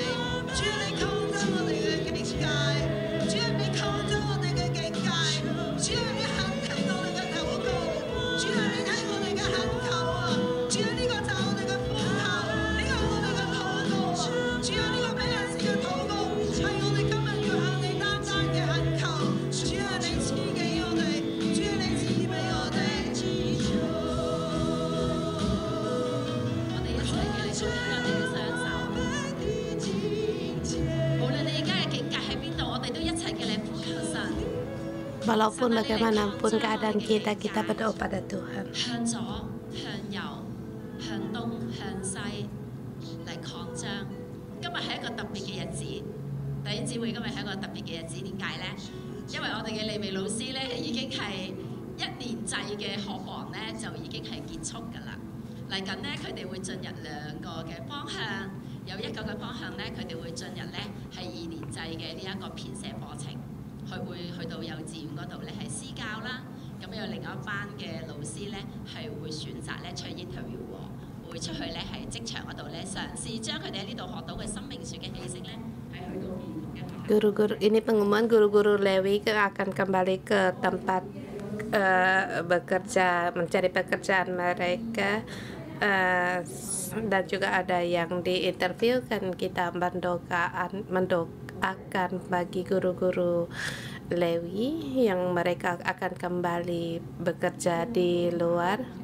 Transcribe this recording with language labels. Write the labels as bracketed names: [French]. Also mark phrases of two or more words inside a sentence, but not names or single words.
[Cantonese] 主啊，你擴張我哋嘅境界，主啊，你擴張我哋嘅境界，主啊，你肯聽我哋嘅禱告，主啊，你聽我哋嘅懇求啊，主啊，呢個就係我哋嘅呼求，呢個係我哋嘅禱告啊，主啊，呢個俾人士嘅禱告係我哋今日要向你單單嘅懇求，主啊，你賜給我哋，主啊，你賜俾我哋祈求。我哋一齊嘅嚟做我哋嘅雙手，無論你而家嘅境界喺邊度，我哋都一齊嘅嚟呼求神。 [Indonesian] Walaupun bagaimanapun keadaan kita, kita berdoa pada Tuhan. [Cantonese] 向左、向右、向東、向西嚟擴張。今日係一個特別嘅日子，弟兄姊妹，今日係一個特別嘅日子，點解呢？因為我哋嘅利未老師咧已經係1年制嘅學房咧就已經係結束㗎啦。嚟緊咧，佢哋會進入2個嘅方向，有一個嘅方向咧，佢哋會進入咧係2年制嘅呢一個編寫課程。佢會去到幼稚園嗰度咧係私教啦，咁有另外一班嘅老師咧係會選擇咧出去 interview 喎，會出去咧係職場嗰度咧嘗試將佢哋喺呢度學到嘅生命樹嘅氣息咧係去到唔同嘅學校。 [Indonesian] Guru-guru ini pengumuman guru-guru Lewi akan kembali ke tempat bekerja, mencari pekerjaan mereka, dan juga ada yang diinterviewkan. Kita mendoakan bagi guru-guru Lewi yang mereka akan kembali bekerja di luar.